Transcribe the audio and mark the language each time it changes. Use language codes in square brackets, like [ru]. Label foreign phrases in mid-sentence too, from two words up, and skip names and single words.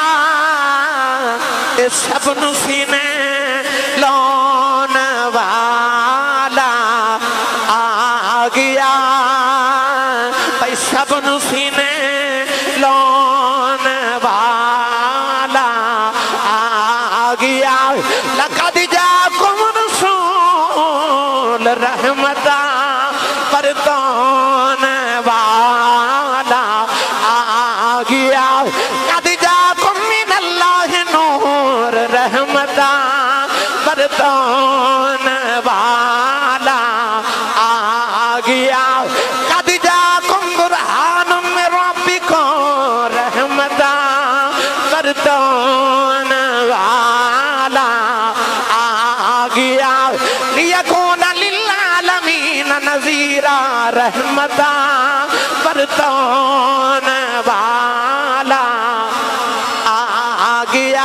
[pa] ایہ سب نوں سینے لاون والا آ گیا، بھائی سب نوں سینے لاون والا آ گیا. [ar] لقد جاءكم رسول [pa] رحمتاں برتاون والا آ گیا. [ar] لقد جاءكم من الله نور [pa] رحمتاں برتاون والا آ گیا. [ar] لقد جاءكم برهان من ربكم [pa] رحمتاں برتاون والا آ گیا. [ar] ليكون للعالمين نذيرا [pa] رحمتاں برتاون والا آ گیا.